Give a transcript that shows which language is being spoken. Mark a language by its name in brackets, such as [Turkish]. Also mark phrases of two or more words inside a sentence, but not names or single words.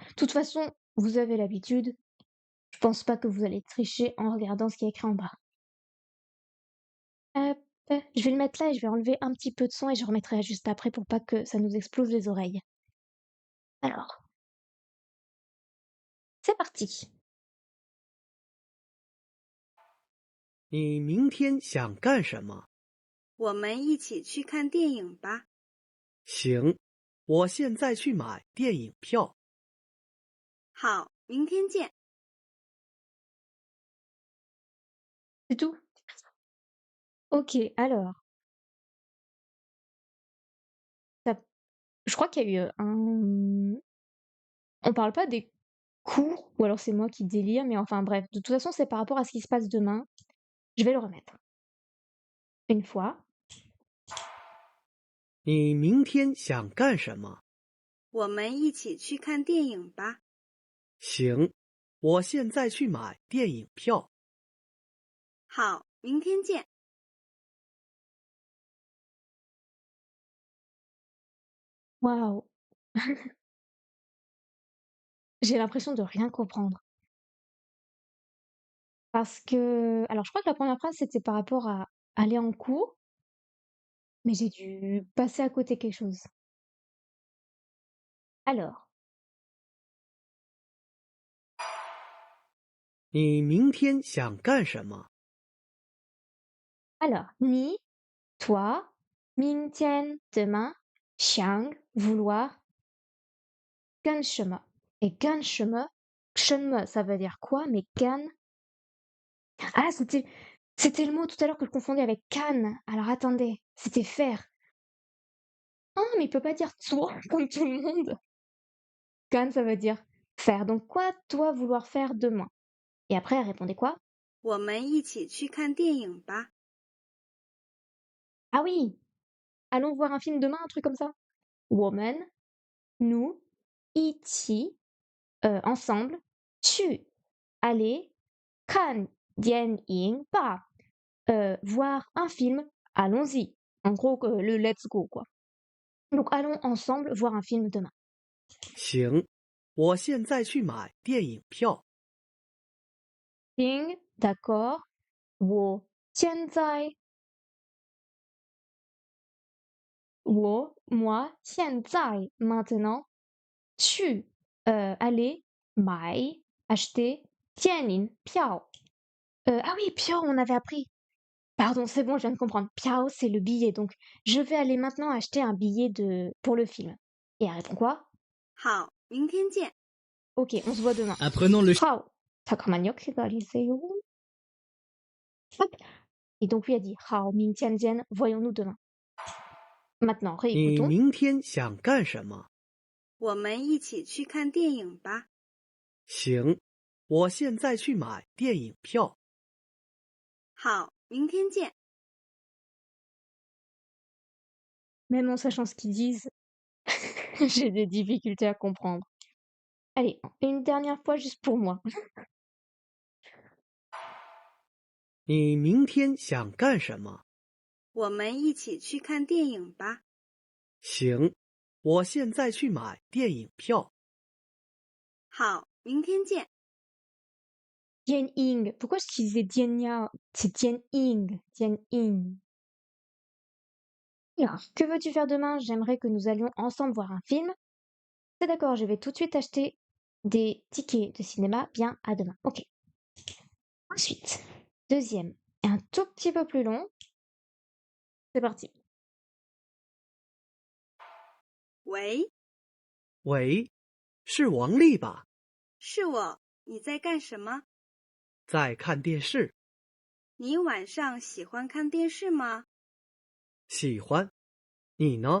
[French] De toute façon, vous avez l'habitude. Je pense pas que vous allez tricher en regardant ce qui est écrit en bas. Hop, je vais le mettre là et je vais enlever un petit peu de son et je remettrai juste après pour pas que ça nous explose les oreilles. Alors, c'est parti. [Chinese] 你明天想干什么？我们一起去看电影吧。行，我现在去买电影票。好，明天见。 [French] C'est tout? Ok, alors. Je crois qu'il y a eu un... On parle pas des cours, ou alors c'est moi qui délire, mais enfin bref, de toute façon, c'est par rapport à ce qui se passe demain. Je vais le remettre. Une fois. [Chinese] 你明天想干什么？我们一起去看电影吧。行，我现在去买电影票。好，明天见。 [French] Waouh! J'ai l'impression de rien comprendre. Parce que... Alors, je crois que la première phrase, c'était par rapport à aller en cours, mais j'ai dû passer à côté quelque chose. Alors, [Chinese] 你明天想干什么？ [French] ni, toi, 明天, demain, 想, vouloir, 干什么. [Chinese] Et 干什么, 什么, [French] ça veut dire quoi, mais 干... Ah, c'était... C'était le mot tout à l'heure que je confondais avec can. Alors attendez, c'était faire. Ah, mais il peut pas dire toi comme tout le monde. Can, ça veut dire faire. Donc quoi dois vouloir faire demain? Et après, elle répondait quoi? [Chinese] 我们一起去看电影吧。 [French] Ah oui, allons voir un film demain, un truc comme ça. Woman, nous, ichi, ensemble, tu, aller, kan, dien, ing, pas, voir un film, allons-y. En gros, le [English] let's go, [French] quoi. Donc allons ensemble voir un film demain. [Chinese] 行，我现在去买电影票。 [French] Ding, d'accord, wo, tianzai, wo, moi, tianzai, maintenant, tu, aller, mai, acheter, tianin, piao. Ah oui, piao, on avait appris. Pardon, c'est bon, je viens de comprendre. Piao, c'est le billet. Donc, je vais aller maintenant acheter un billet pour le film. Et elle répond quoi? [Chinese] 好，明天见。 [French] Ok, on se voit demain. Apprenons le Ciao. [Korean] 잠깐만요, 기다리세요. [French] Hop. Et donc, lui a dit, [Chinese] 好，明天见, [French] voyons-nous demain. Maintenant, [Chinese] 你 [French] réécoutons. [Chinese] 明天想干什么？我们一起去看电影吧。行，我现在去买电影票。好，明天见。 [French] Même en sachant ce qu'ils disent, j'ai des difficultés à comprendre. Allez, une dernière fois juste pour moi. [Chinese] 你明天想干什么？我们一起去看电影吧。行，我现在去买电影票。好，明天见。 Dian Ying. [French] Pourquoi je disais Dian Ya? C'est Dian Ying. Dian Ying. Alors, que veux-tu faire demain? J'aimerais que nous allions ensemble voir un film. C'est d'accord, je vais tout de suite acheter des tickets de cinéma. Bien, à demain. Ok. Ensuite, deuxième, un tout petit peu plus long. C'est parti. [Chinese] 喂，喂，是王丽吧？是我，你在干什么？在看电视。你晚上喜欢看电视吗？喜欢。你呢？